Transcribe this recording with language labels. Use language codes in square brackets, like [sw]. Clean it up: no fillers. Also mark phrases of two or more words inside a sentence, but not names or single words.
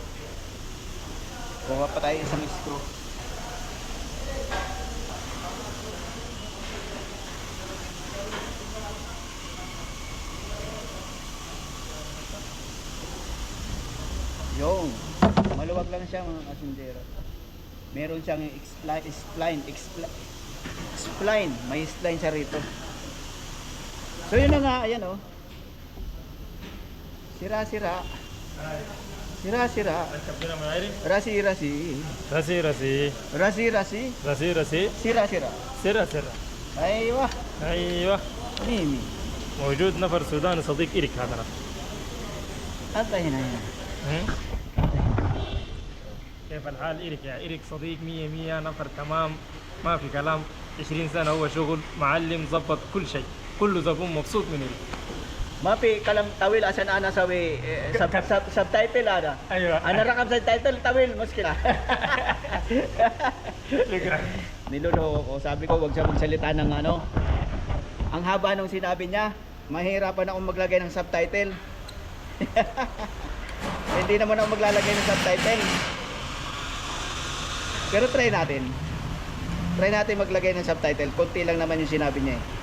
[tl] Kuha pa tayo isang screw. Yung maluwag lang siya mga kasindero. Meron siyang spline, may spline siya rito. So yun na nga, ayan oh. Sira. Rasi. [ar] أيوة ميمي موجود نفر سوداني صديق إلك هذا. أنت هنا كيف الحال إلك يا إلك صديق مية نفر تمام ما في كلام. 20 سنة هو شغل معلم ظبط كل شيء كله زبون مبسوط من إلك. ما في كلام طويل عشان أنا أسوي سبتايتل هذا. أيوة أنا رقم سبتايتل طويل مشكلة. شكرا. [tl] Niloloko ko, sabi ko wag siya magsalita ng ano. Ang haba nung sinabi niya, mahirapan akong maglagay ng subtitle. Hindi naman ako maglalagay ng subtitle. Pero try natin. Try natin maglagay ng subtitle. Konti lang naman yung sinabi niya eh.